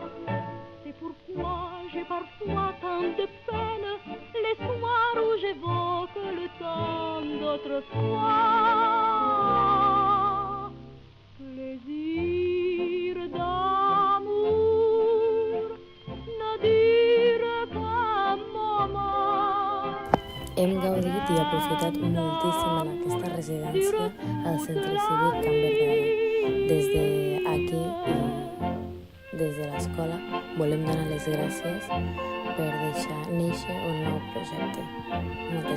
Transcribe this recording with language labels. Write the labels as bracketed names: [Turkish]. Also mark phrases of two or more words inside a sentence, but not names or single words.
[French] C'est pourquoi j'ai parfois tant de peine, les soirs où j'évoque le temps d'autrefois. Plaisir d'amour ne dure qu'un moment. [Catalan] Hem gaudit i aprofitat moltíssim en aquesta residència al Centre Cívic Can Verdaguer. Des d'aquí i des de l'escola volem donar les gràcies per deixar néixer un nou projecte.